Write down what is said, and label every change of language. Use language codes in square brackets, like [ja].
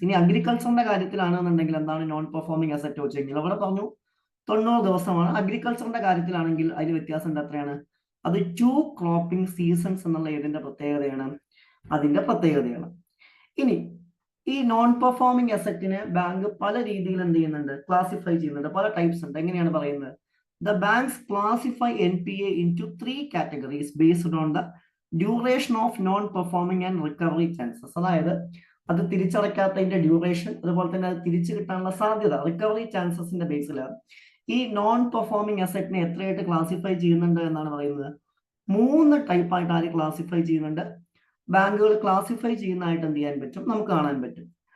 [ml] ഇനി അഗ്രികൾച്ചറിന്റെ കാര്യത്തിലാണെന്നുണ്ടെങ്കിൽ എന്താണ് non performing asset വെച്ചെങ്കിൽ അവിടെ പറഞ്ഞു 90 ദിവസമാണ്. അഗ്രികൾച്ചറിന്റെ കാര്യത്തിലാണെങ്കിൽ അതിൽ വ്യത്യാസം എത്രയാണ്, അത് 2 ക്രോപ്പിംഗ് സീസൺസ് എന്നുള്ള ഇതിന്റെ പ്രത്യേകതയാണ്, അതിന്റെ പ്രത്യേകതയാണ്. ഇനി ഈ നോൺ പെർഫോമിംഗ് അസറ്റിനെ ബാങ്ക് പല രീതിയിൽ എന്ത് ചെയ്യുന്നുണ്ട്, ക്ലാസിഫൈ ചെയ്യുന്നുണ്ട്, പല ടൈപ്സ് ഉണ്ട്. എങ്ങനെയാണ് പറയുന്നത്? [en] The banks classify NPA into 3 categories based on the duration of non performing and recovery chances, [ml] അതായത് അത് തിരിച്ചടയ്ക്കാത്തതിന്റെ ഡ്യൂറേഷൻ, അതുപോലെ തന്നെ അത് തിരിച്ചു കിട്ടാനുള്ള സാധ്യത, റിക്കവറി ചാൻസസിന്റെ ബേസിൽ ഈ നോൺ പെർഫോമിംഗ് അസറ്റിനെ എത്രയായിട്ട് ക്ലാസിഫൈ ചെയ്യുന്നുണ്ട് എന്നാണ് പറയുന്നത്. 3 ടൈപ്പായിട്ട് ആര് ക്ലാസിഫൈ ചെയ്യുന്നുണ്ട്? ബാങ്കുകൾ ക്ലാസിഫൈ ചെയ്യുന്നതായിട്ട് എന്ത് ചെയ്യാൻ പറ്റും? നമുക്ക് കാണാൻ പറ്റും.